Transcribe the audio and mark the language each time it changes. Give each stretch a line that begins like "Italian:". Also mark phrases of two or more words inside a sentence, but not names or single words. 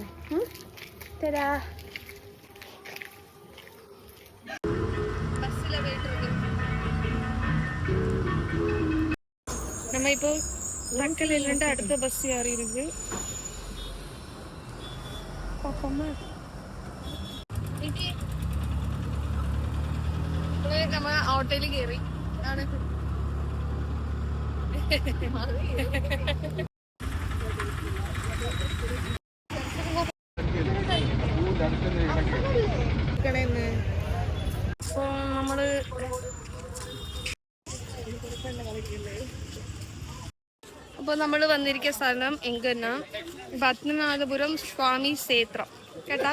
Tamil: சரியா? பஸ்ஸில் போயிட்டுருக்கு. நம்ம இப்போ மக்களிலிருந்து அடுத்த பஸ் யார் இருக்கு பார்ப்போமா?
Malayalam: നമ്മൾ ഓട്ടോയിൽ കയറി. നമ്മള് അപ്പോൾ നമ്മൾ വന്നിരിക്കുന്ന സ്ഥലം എങ്കന്ന പത്മനാഭപുരം സ്വാമി ക്ഷേത്രം കേട്ടാ.